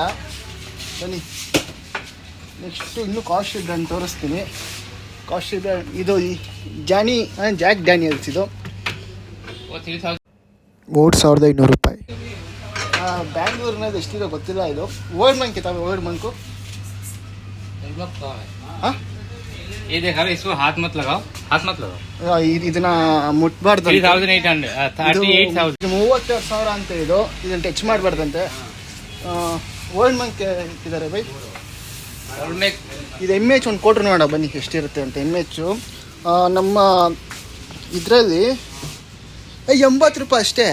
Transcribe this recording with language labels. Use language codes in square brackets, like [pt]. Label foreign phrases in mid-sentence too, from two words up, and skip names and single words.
[kn] ಬನ್ನಿ ನೆಕ್ಸ್ಟು ಇನ್ನೂ [en] costly brand [kn] ತೋರಿಸ್ತೀನಿ. [en] costly brand [kn] ಇದು ಜಾಕ್ ಡ್ಯಾನಿಯಲ್ಸ್ ಇದು 3000. 3500 ರೂಪಾಯಿ. ಬ್ಯಾಂಗ್ಳೂರಿನಲ್ಲಿ ಎಷ್ಟಿದೆ ಗೊತ್ತಿಲ್ಲ. ಇದು ವರ್ಲ್ಡ್ ಬ್ಯಾಂಕ್ ಇದ್ದಾವೆ. ವರ್ಲ್ಡ್ ಬ್ಯಾಂಕು ಹಾಂ [hi] ये देखा इसको हाथ मत लगाओ. [kn] ಇದನ್ನ ಮುಟ್ಬಾರ್ದು. 3800. 38,000. 32,000 ಅಂತ ಇದು. ಇದನ್ನು ಟಚ್ ಮಾಡಬಾರ್ದಂತೆ. ವರ್ಲ್ಡ್ ಬ್ಯಾಂಕ್ ಇದ್ದಾರೆ ಬೈ. ಇದು MH ಒಂದು ಕೊಟ್ರು ನೋಡ ಬನ್ನಿ ಎಷ್ಟಿರುತ್ತೆ ಅಂತ. MH ನಮ್ಮ ಇದರಲ್ಲಿ 80 ರೂಪಾಯಿ ಅಷ್ಟೇ.